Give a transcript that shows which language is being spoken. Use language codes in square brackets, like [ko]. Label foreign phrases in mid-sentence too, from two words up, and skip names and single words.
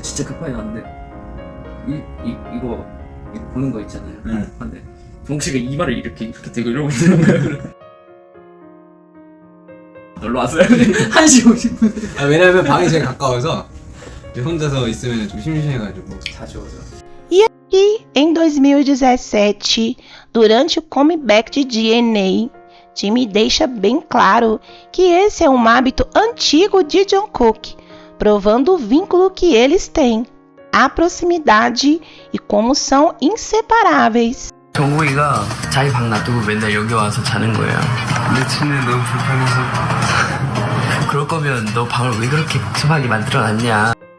[ko] 진짜 급하게 나왔는데 이거 보는 거 있잖아요. 근데 정국 씨가 이마를 이렇게 대고 이러고 있는 거예요. 놀러 왔어요. 1시 50분. 아, 왜냐면 방이 제일 가까워서 혼자서 있으면 좀 심심해가지고 자주 오죠. [pt] E em 2017, durante o comeback de DNA, Jimmy deixa bem claro que esse é um hábito antigo de Jungkook, provando o vínculo que eles têm, a proximidade e como são inseparáveis. [ko] 정국이가 자기 방 놔두고 맨날 여기 와서 자는 거예요. 내 침대 너무 불편해서. 그럴 거면 너 방을 왜 그렇게 급하게 만들어놨냐.